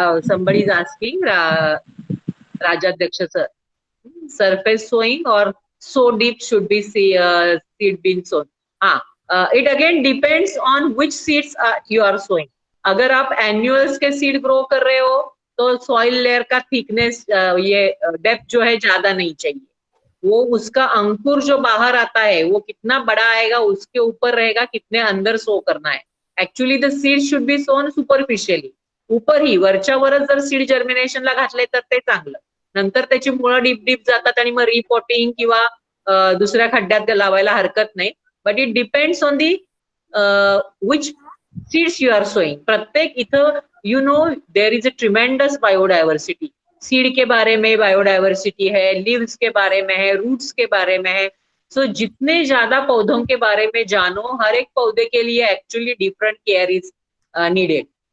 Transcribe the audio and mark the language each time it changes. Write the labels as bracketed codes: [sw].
[en] Somebody is asking, Rajadhyaksha sir. Surface sowing or so deep should be seed being sown? It again depends on which seeds you are sowing. [hi] अगर आप एन्युअल्स के seed grow कर रहे हो तो soil layer का thickness, ये depth जो है ज्यादा नहीं चाहिए. वो उसका अंकुर जो बाहर आता है वो कितना बड़ा आएगा उसके ऊपर रहेगा कितने अंदर सो करना है. [en] Actually the seed should be sown superficially. [mr] ऊपरही वरच्या वरच जर सीड जर्मिनेशनला घातले तर ते चांगलं. नंतर त्याची मुळं डीप जातात आणि मग रिपॉटिंग किंवा दुसऱ्या खड्ड्यात लावायला हरकत नाही. [en] But it depends on the which seeds you are sowing. [mr] प्रत्येक इथं [en] You know there is a tremendous biodiversity. [hi] Seed के बारे में बायोडायवर्सिटी है, लीव्स के बारे में है, रूट्स के बारे में है. सो जितने ज्यादा पौधों के बारे में जानो, हर एक पौधे के लिए actually [en] Different care is needed.